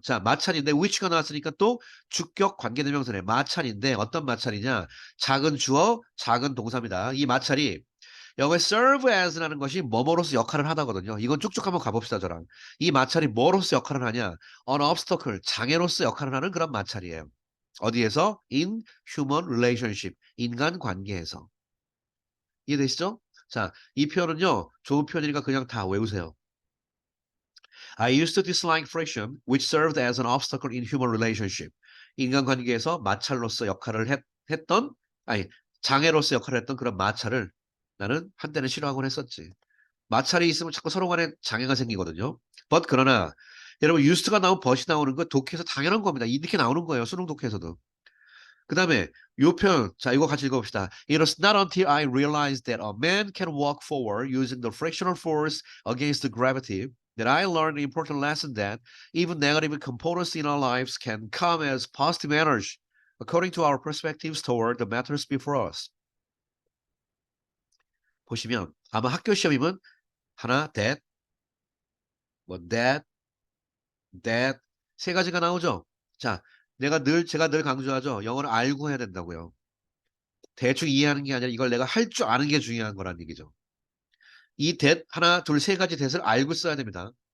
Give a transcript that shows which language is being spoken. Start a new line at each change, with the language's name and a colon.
Korean: 자, 마찰인데 which가 나왔으니까 또 주격 관계대명사네. 마찰인데 어떤 마찰이냐? 작은 주어, 작은 동사입니다. 이 마찰이 영어에 serve as라는 것이 뭐뭐로서 역할을 하다거든요. 이건 쭉쭉 한번 가봅시다, 저랑. 이 마찰이 뭐로서 역할을 하냐?
English: an obstacle,
Korean: 장애로서 역할을 하는 그런 마찰이에요. 어디에서?
English: in human relationship,
Korean: 인간 관계에서. 이해되시죠? 자, 이 표현은요, 좋은 표현이니까 그냥 다 외우세요.
English: I used to dislike friction, which served as an obstacle in human relationship.
Korean: 인간관계에서 마찰로서 역할을 했던, 아니, 장애로서 역할을 했던 그런 마찰을 나는 한때는 싫어하곤 했었지. 마찰이 있으면 자꾸 서로 간에 장애가 생기거든요. 그러나 여러분 used가 나오면 but이 나오는 거 독해에서 당연한 겁니다. 이렇게 나오는 거예요. 수능 독해에서도. 그다음에 요 표현 자 이거 같이 읽어봅시다.
English: It was not until I realized that a man can walk forward using the frictional force against the gravity that I learned an important lesson that even negative components in our lives can come as positive energy according to our perspectives toward the matters before us.
Korean: 보시면 아마 학교 시험이면 하나 that, 뭐 that 세 가지가 나오죠. 자, 제가 늘 강조하죠. 영어를 알고 해야 된다고요. 대충 이해하는 게 아니라 이걸 내가 할 줄 아는 게 중요한 거란 얘기죠. 이 that 하나, 둘, 세 가지 that을 알고 써야 됩니다.